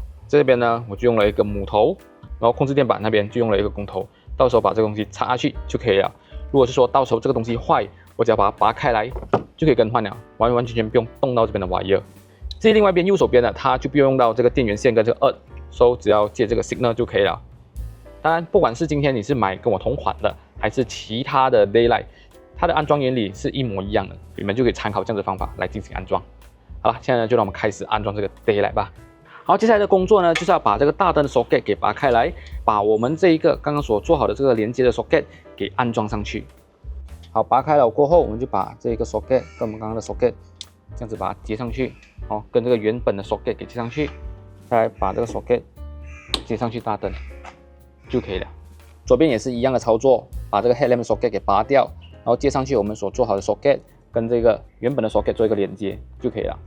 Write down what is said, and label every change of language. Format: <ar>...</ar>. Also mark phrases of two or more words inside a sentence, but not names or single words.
<zh>這邊呢我就用了一個母頭，然後控制墊板那邊就用了一個公頭，到時候把這個東西插下去就可以了。如果是說到時候這個東西壞，我只要把它拔開來就可以更換了，完完全全不用動到這邊的 wire。至於另外一邊右手邊的，它就不用到這個電源線跟這個 earth，所以只要接這個 signal 就可以了。當然，不管是今天你是買跟我同款的，還是其他的 daylight， 它的安裝原理是一模一樣的，你們就可以參考這樣的方法來進行安装。好了，現在呢就讓我們開始安裝這個 daylight 吧。好，接下來的工作呢，就是要把这個大燈的 socket 給拔開來，把我們這一個剛剛所做好的這個連接的 socket 給安裝上去。好，拔開了過後，我們就把這個 socket 跟我們剛剛的 socket 這樣子把它接上去，好，跟這個原本的 socket 給接上去，再來把這個 socket 接上去大燈就可以了。左邊也是一樣的操作，把這個</zh> <en>headlamp socket</en> <zh>給拔掉，然後接上去我們所做好的 socket 跟這個原本的 socket 做一個連接就可以了。</zh>